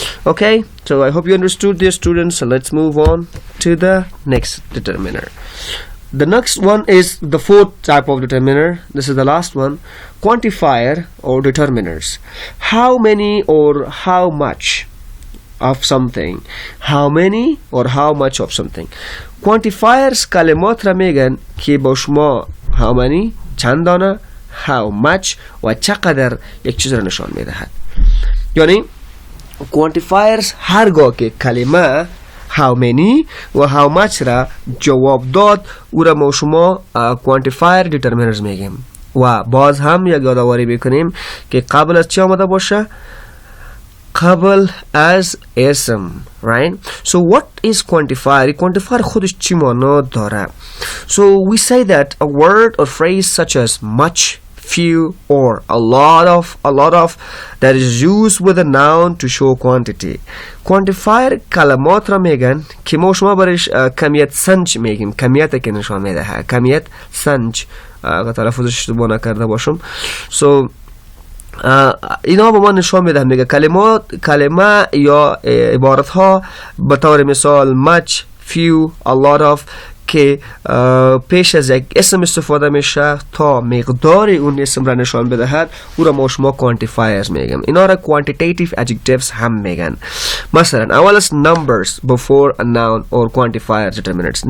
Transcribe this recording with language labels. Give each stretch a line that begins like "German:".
English: Okay, so I hope you understood, dear students. So let's move on to the next determiner. The next one is the fourth type of determiner. This is the last one. Quantifier or determiners. How many or how much of something. How many or how much of something.
Persian: Quantifiers کلمات را میگن که با شما
English: how many
Persian: چند دانه
English: how much
Persian: و چقدر یک چیز را نشان میدهد. یعنی quantifiers هرگاه که کلمه
English: how many
Persian: و
English: how much
Persian: را جواب داد او را ما شما quantifier determiners میگیم و باز هم یک یادآوری بکنیم که قبل از چی آمده باشه قبل از اسم.
English: right? So what is quantifier? Quantifier
Persian: خودش چی معنا داره؟
English: So we say that a word or phrase such as much, few or a lot of that is used with a noun to show quantity.
Persian: Quantifier کلمات را میگن که ما شما برش کمیت سنج میگیم. کمیت که نشان میده کمیت سنج اگر تلفظش اشتباه نکرده باشم. So اینا به ما نشان میده میگه کلمه یا عبارت ها به طور مثال much, few, a lot of که پیش از یک اسم استفاده میشه تا مقدار اون اسم را نشان بدهد او را ما شما quantifiers میگیم. اینا را quantitative adjectives هم میگن. مثلا اول است
English: numbers before a noun or quantifier determinants.